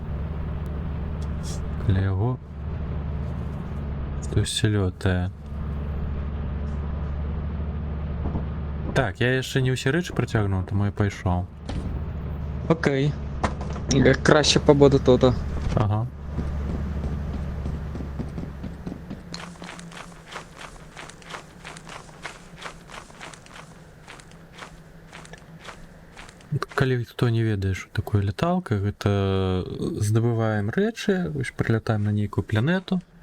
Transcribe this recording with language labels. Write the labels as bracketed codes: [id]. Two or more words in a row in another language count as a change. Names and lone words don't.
[uk] Для його... Хтось льотає. Так, я ще не всі речі притягнув, тому я пішов. Окей. Краще побуду тут. Ага. [be] Калі хто не ведае, што такое леталка, гэта здабываем рэчы, прылятаем на нейкую планету,